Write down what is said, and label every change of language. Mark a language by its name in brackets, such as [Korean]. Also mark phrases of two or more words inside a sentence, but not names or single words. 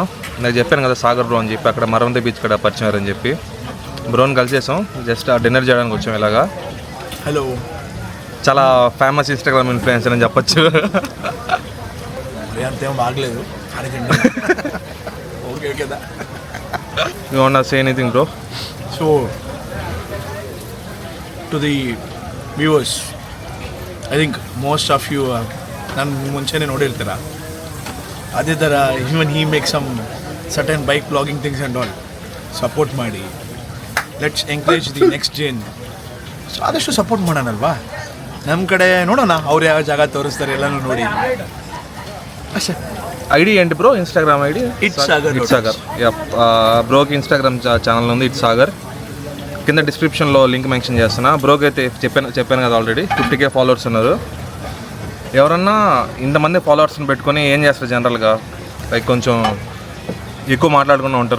[Telugu] నేను చెప్పాను కదా సాగర్ బ్రో అని చెప్పి, అక్కడ మరవంత బీచ్ కాడ పరిచయం అని చెప్పి బ్రోని కలిసేసాం. జస్ట్ ఆ డిన్నర్ చేయడానికి వచ్చాం ఇలాగా. హలో, చాలా [English] famous Instagram influencer [Telugu] అని చెప్పచ్చు. అంతేం బాగలేదు. ఓకే కదా. [English] you want to say anything bro? so to the viewers, I think most of you [Kannada] ನಾನು ಮುಂಚೆನೇ ನೋಡಿ ಹೇಳ್ತೀರಾ. ಅದೇ ಥರ [English] even he make some certain bike vlogging things and all. [Kannada] ಸಪೋರ್ಟ್ ಮಾಡಿ, [English] let's encourage the next gen. [Kannada] ಸೊ ಆದಷ್ಟು ಸಪೋರ್ಟ್ ಮಾಡೋಣಲ್ವಾ. ನಮ್ಮ ಕಡೆ ನೋಡೋಣ, ಅವ್ರು ಯಾವ ಜಾಗ ತೋರಿಸ್ತಾರೆ ಎಲ್ಲನೂ ನೋಡಿ ಅಷ್ಟೇ. [Telugu] ఐడి ఏంటి బ్రో? [English] Instagram ID [Telugu] ఇట్స్ సాగర్. బ్రోకి ఇన్స్టాగ్రామ్ ఛానల్ ఉంది ఇట్స్ సాగర్. కింద డిస్క్రిప్షన్లో [English] link mention [Telugu] చేస్తున్నా. బ్రోకి అయితే చెప్పాను కదా [English] already 50K followers [Telugu] ఉన్నారు. ఎవరన్నా ఇంతమంది ఫాలోవర్స్ని పెట్టుకొని ఏం చేస్తారు జనరల్గా, లైక్ కొంచెం ఎక్కువ మాట్లాడుకుంటూ ఉంటారు.